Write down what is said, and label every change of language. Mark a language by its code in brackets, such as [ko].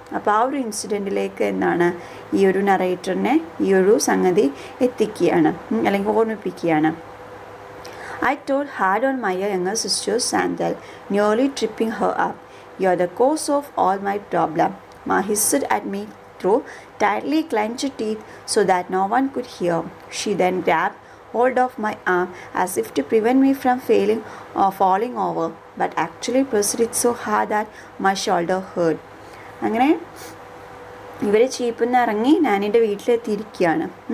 [ml] അപ്പോൾ ആ ഒരു ഇൻസിഡൻറ്റിലേക്ക് എന്താണ് ഈ ഒരു നറേറ്ററിനെ ഈ ഒരു സംഗതി എത്തിക്കുകയാണ് അല്ലെങ്കിൽ ഓർമ്മിപ്പിക്കുകയാണ്. [en] I trod hard on my younger sister's sandal, nearly tripping her up. "You're the cause of all my problem," Ma hissed at me through tightly clenched teeth so that no one could hear. She then grabbed hold of my arm as if to prevent me from falling over, but actually pressed it so hard that my shoulder hurt. [ml] അങ്ങനെ ഇവർ ചീപ്പിൽ നിന്ന് ഇറങ്ങി നാനിയുടെ വീട്ടിലെത്തിയിരിക്കുകയാണ്.